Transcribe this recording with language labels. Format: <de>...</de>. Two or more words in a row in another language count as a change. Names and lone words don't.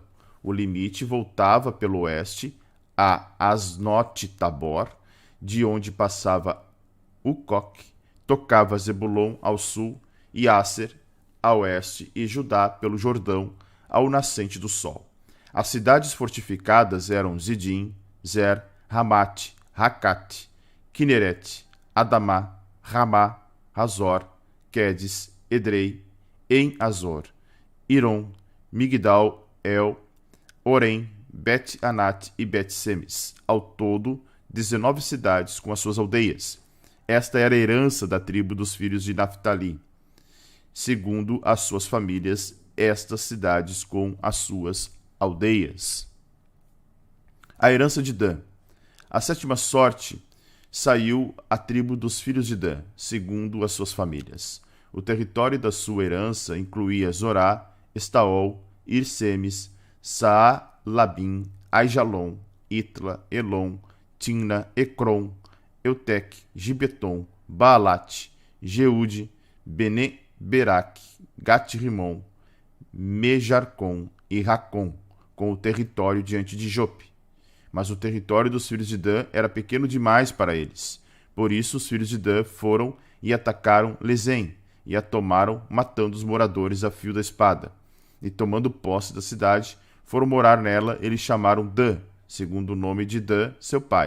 <pt>O limite voltava pelo oeste a Asnote-Tabor, de onde passava Ucoque, tocava Zebulon ao sul e Aser a oeste e Judá pelo Jordão ao nascente do sol. As cidades fortificadas eram Zidim, Zer, Ramate, Racate, Kineret, Adamá, Ramá, Razor, Quedes, Edrei, em Azor, Iron, Migdal, El, Orem, Bet-Anat e Bet-Semes. Ao todo, 19 cidades com as suas aldeias. Esta era a herança da tribo dos filhos de Naphtali, segundo as suas famílias, estas cidades com as suas aldeias. A herança de Dan. A sétima sorte saiu à tribo dos filhos de Dan, segundo as suas famílias. O território da sua herança incluía Zorá, Estaol, Irsemes, Saa-Labim, Aijalon, Itla, Elon, Timna, Ecrom, Eutec, Gibeton, Baalat, Jeude, Bene-Berac, Gat-Rimon, Mejarcon e Racon, com o território diante de Jope. Mas o território dos filhos de Dan era pequeno demais para eles. Por isso os filhos de Dan foram e atacaram Lezém, e a tomaram, matando os moradores a fio da espada. E tomando posse da cidade, foram morar nela, eles chamaram Dan, segundo o nome de Dan, seu pai.</pt>